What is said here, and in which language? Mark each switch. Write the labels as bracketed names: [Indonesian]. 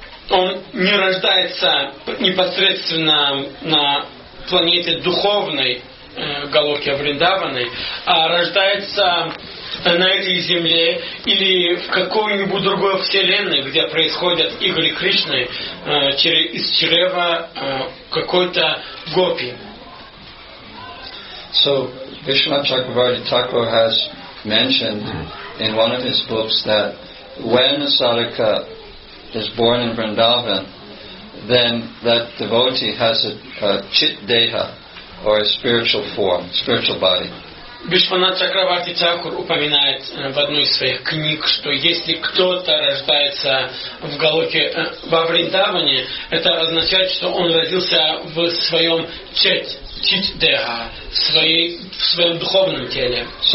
[Russian] он не рождается непосредственно на планете духовной Галоке Вриндаваны, а рождается на этой земле или в какой-нибудь другой вселенной, где происходят игры Кришны из чрева какой-то гопи. [English] So, Vishwanath Chakravarti Thakur has mentioned in one of his books that when a sadhaka is born in Vrindavan, then that devotee has a chit deha, or a spiritual form, spiritual body. [Russian] Вишванат Чакраварти Тхакур упоминает в одной из своих книг, что если кто-то рождается в Галоке, во Вриндаване, это означает, что он родился в своем чит-деха, в своем духовном теле.